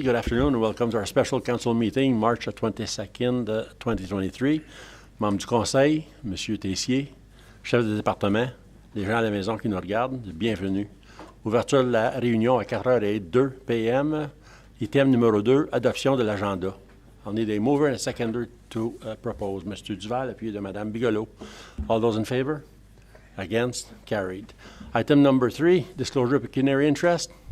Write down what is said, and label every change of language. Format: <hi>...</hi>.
<en>Good afternoon and welcome to our special council meeting, March 22nd, 2023.</en> <fr>Membres du Conseil, M. Tessier, chef de département, les gens à la maison qui nous regardent, bienvenue. Ouverture de la réunion à 4h02 p.m. Item numéro 2, adoption de l'agenda.</fr> <en>On need a mover and a seconder to propose. Mr. Duval,</en> <fr>appuyé de Mme</fr> <en>Bigelow. All those in favor? Against? Carried. Item number 3, disclosure of pecuniary interest.</en>